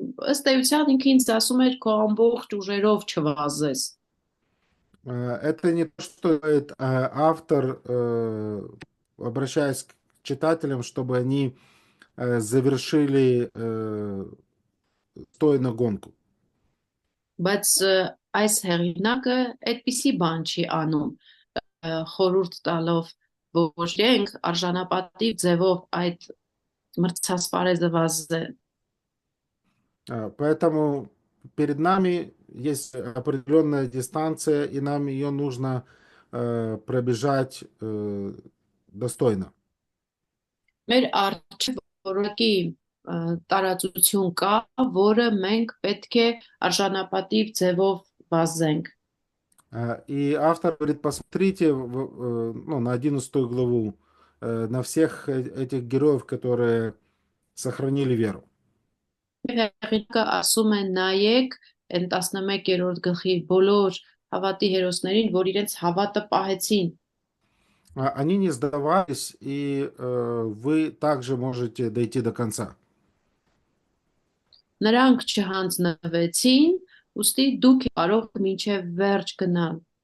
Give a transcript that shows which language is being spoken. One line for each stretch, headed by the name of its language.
Armenian: Ըստ էության ինքը ինձ ասում էր քո ամբողջ ուժերով չվազես։
Russian: Это не то, что говорит автор, обращаясь к читателям, чтобы они завершили стоя на гонку.
Armenian: Բայց այս հեղինակը այդպիսի բան չի անում, խորհուրդ տալով, որ իրենք արժանապատիվ ձևով այդ մրցասպարեզը վազեն։
Russian: Поэтому перед нами есть определенная дистанция, и нам ее нужно пробежать достойно.
Armenian: Մեր առջև որակի տարածություն կա, որը մենք պետք է արժանապատիվ ձևով վազենք։
Russian: И автор говорит, посмотрите ну, на 11 главу, на всех этих героев, которые сохранили веру.
Armenian: Հեղինակը ասում է նայեք այն 11-րդ գլխի բոլոր հավատի հերոսներին, որ իրենց հավատը պահեցին։
Russian: Они не сдавались, и вы также можете дойти до конца.
Armenian: Նրանք չհանձնվեցին, ուստի դուք կարող մինչև վերջ գնալ։